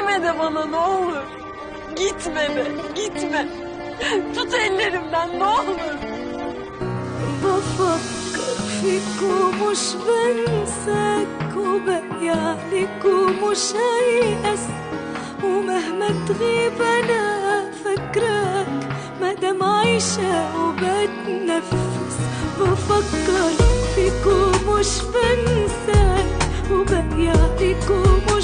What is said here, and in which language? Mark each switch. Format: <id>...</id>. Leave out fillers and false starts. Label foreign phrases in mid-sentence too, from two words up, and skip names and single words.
<tr>de bana ne olur. Gitme de, gitme. Tut ellerimden ne olur.</tr> <ar>بفكر فيك ومش بنساك وبقيالك ومش هيأس ومهما تغيب أنا فكراك مادام عايشة وبتنفس بفكر فيك ومش بنساك وبقيالك</ar>